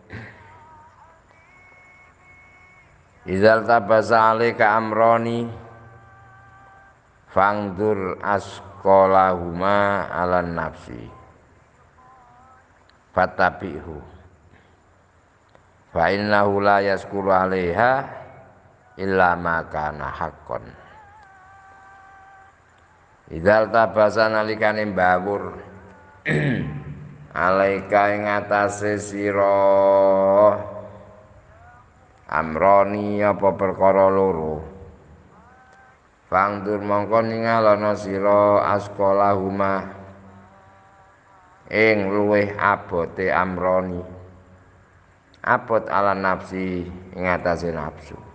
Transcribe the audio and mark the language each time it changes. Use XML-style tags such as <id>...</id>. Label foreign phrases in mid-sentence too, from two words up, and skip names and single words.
<ar>إذا التبس عليك أمران فانظر أثقلهما على نفسي فاتبعه فإنه لا يثقل عليها إلا ما كان حقا. إذا التبس</ar> <jv>nalikane mbawur alaika ing atase sira amroni apa perkara loro, fangdur mongko ningalana sira asqalahuma ing luweh abote amroni, abot</jv> <ar>على نفسي</ar> <jv>ing atase nafsu.</jv>